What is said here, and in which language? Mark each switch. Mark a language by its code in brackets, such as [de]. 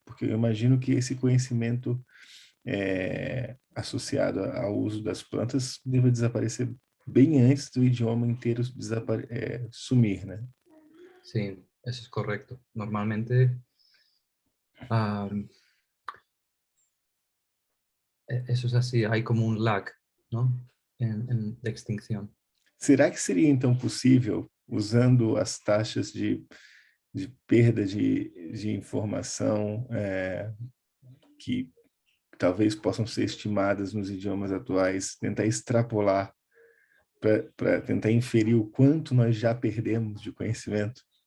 [pt] Porque eu imagino que esse conhecimento associado ao uso das plantas deva desaparecer bem antes do idioma inteiro sumir, né? [es] Sí, eso es correcto. Normalmente eso es así, hay como un lag, ¿no? De extinción. [pt] Será que seria então possível, usando as taxas de perda de informação que talvez possam ser estimadas nos idiomas atuais, tentar extrapolar para tentar inferir o quanto nós já perdemos de conhecimento?